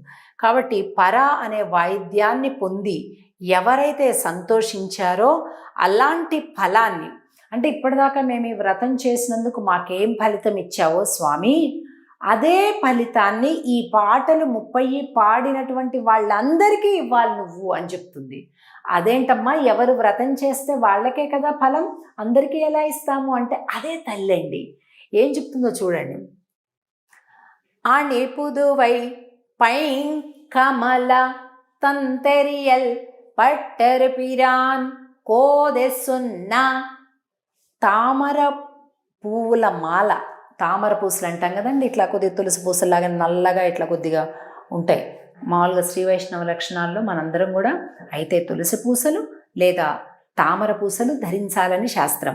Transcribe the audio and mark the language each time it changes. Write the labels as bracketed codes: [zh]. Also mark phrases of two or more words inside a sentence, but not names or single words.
[te] కాబట్టి పర అనే వాయిద్యాన్ని పొంది ఎవరైతే సంతోషించారో అలాంటి ఫలాన్ని, అంటే ఇప్పటిదాకా మేము ఈ వ్రతం చేసినందుకు మాకేం ఫలితం ఇచ్చావో స్వామి, అదే ఫలితాన్ని ఈ పాటలు 30 పాడినటువంటి వాళ్ళందరికీ ఇవ్వాలి నువ్వు అని చెప్తుంది. అదేంటమ్మా, ఎవరు వ్రతం చేస్తే వాళ్ళకే కదా ఫలం, అందరికీ ఎలా ఇస్తాము అంటే అదే తల్లండి. ఏం చెప్తుందో చూడండి. [ta] అణిపుదువై பைங்கமல தந்தெரியல் பட்டர் பிரான் கோதை சொன்ன. [te] తామర పువ్వుల మాల, తామర పూసలు అంటాం కదండి, ఇట్లా కొద్దిగా తులసి పూసలాగా నల్లగా ఇట్లా కొద్దిగా ఉంటాయి. మామూలుగా శ్రీ వైష్ణవ లక్షణాల్లో మనందరం కూడా అయితే తులసి పూసలు లేదా తామర పూసలు ధరించాలని శాస్త్రం.